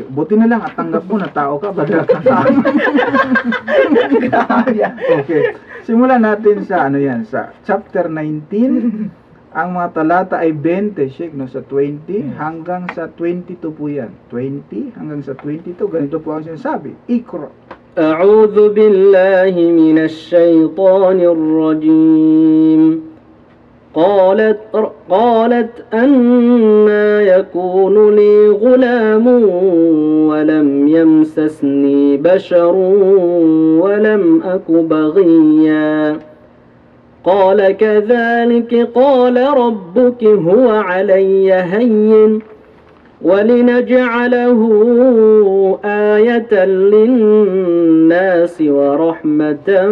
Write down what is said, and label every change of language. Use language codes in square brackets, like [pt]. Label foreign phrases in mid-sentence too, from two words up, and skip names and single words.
[tl] Buti na lang at tanggap mo na tao ka, Brother Kaka. Okay. Simulan natin sa sa chapter 19. Ang mga talata ay 20, Sheikh, no, sa 20 hanggang sa 22 po yan. 20 hanggang sa 22, ganito po ang sinasabi. Ikra. [ar] أعوذ بالله من الشيطان الرجيم قالت أنا يكون لي غلام ولم يمسسني بشر ولم أك بغيا قال كذلك قال ربك هو علي هين ولنجعله آية للناس ورحمة